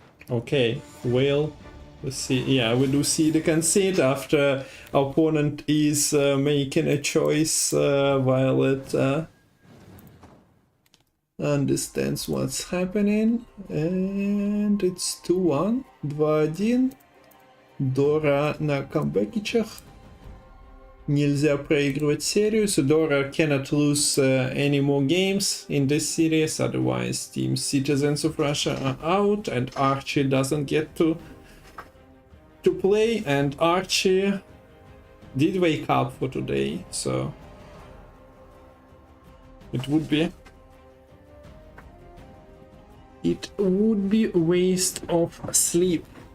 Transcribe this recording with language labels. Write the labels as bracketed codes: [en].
[en] Okay, well, let's see. Yeah, we do see the concede after our opponent is making a choice while it understands what's happening, and it's 2-1, 2-1. [ru] Dora на камбэкичах. Нельзя проигрывать серию, [en] so Dora cannot lose any more games in this series, otherwise Team Citizens of Russia are out and Archie doesn't get to play, and Archie did wake up for today, so it would be a waste of sleep.